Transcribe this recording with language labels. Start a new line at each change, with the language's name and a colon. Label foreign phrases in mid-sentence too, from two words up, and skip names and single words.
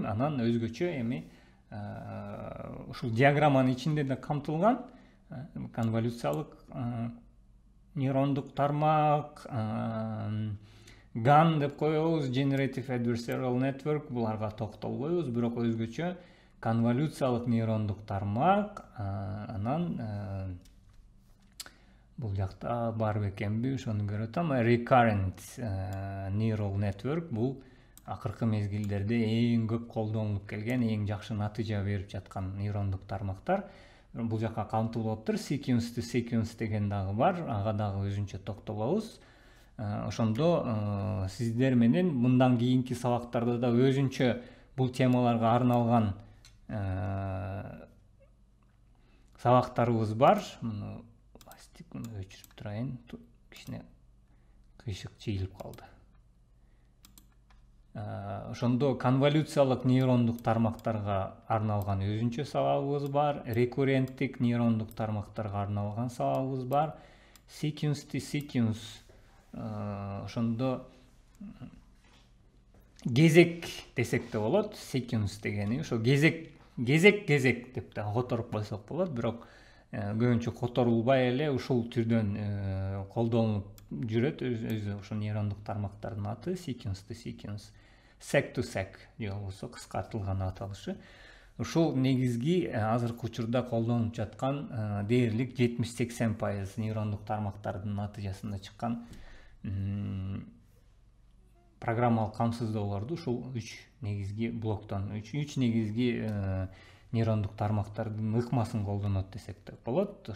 Kyrgyz: Анан өзгөчө эми ушул диаграмманын ичинде да камтылган конволюциялык нейрондук тармак, GAN деп коебуз,
English: Generative Adversarial Network,
Kyrgyz: буларга токтолбойбуз, бирок өзгөчө конволюциялык нейрондук тармак, анан бул жакта бар бекенби, ошону көрүп атам.
English: Recurrent Neural Network
Kyrgyz: бул акыркы мезгилдерде эң көп колдонулуп келген, эң жакшы натыйжа берип жаткан нейрондук тармактар. Бул жакка камтылып атыр.
English: Sequence to sequence
Kyrgyz: деген дагы бар, ага дагы өзүнчө токтолобуз. Ошондо сиздер менен мындан кийинки сабактарда да өзүнчө бул темаларга арналган сабактарыбыз бар. Муну өчүрүп турайын, кичине кыйшык чыйылып калды. Ошондо конволюциялык нейрондук тармактарга арналган өзүнчө сабагыбыз бар, рекурренттик нейрондук тармактарга арналган сабагыбыз бар,
English: sequence to sequence,
Kyrgyz: ошондо кезек десек де болот. Sequence дегени ошо кезек деп да которуп койсок болот, бирок көбүнчө которулбай эле ушул түрдөн колдонулуп жүрөт. Өзү ошо нейрондук тармактардын аты
English: sequence to sequence, sec to sec
Kyrgyz: же болбосо кыскартылган аталышы. Ушул негизги азыркы учурда колдонулуп жаткан дээрлик 70-80% нейрондук тармактардын натыйжасында чыккан программалык камсыздоолорду ушул 3 негизги блоктон, 3 негизги нейрондук тармактардын ыкмасын колдонот десек де болот.